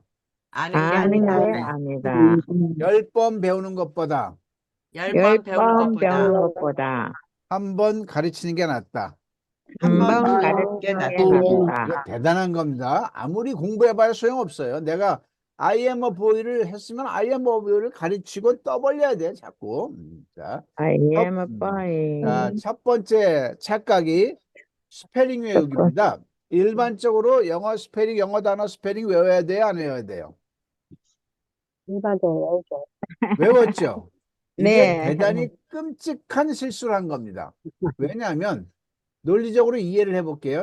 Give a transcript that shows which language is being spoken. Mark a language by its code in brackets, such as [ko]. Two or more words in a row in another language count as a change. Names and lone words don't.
[ko] 아는 게 아는 게 아니다. 아니다. 10번 배우는 것보다 10번 배우는 10번 것보다 배우는 것보다 한 번 가르치는 게 낫다. 한 번 한번 배우는 게 가르치는 게 낫다. 이거 낫다. 대단한 겁니다. 아무리 공부해봐야 소용없어요. 내가 [en] I am a boy [ko] 를 했으면 [en] I am a boy [ko] 를 가르치고 떠벌려야 돼, 자꾸. 자, [en] I am a boy. [ko] 첫 번째 착각이 스페링 외우기입니다. 일반적으로 영어 스페링, 영어 단어 스페링 외워야 돼요, 안 외워야 돼요? 일반적으로 외웠죠? 이게 네. 대단히 끔찍한 실수를 한 겁니다. 왜냐하면 논리적으로 이해를 해볼게요.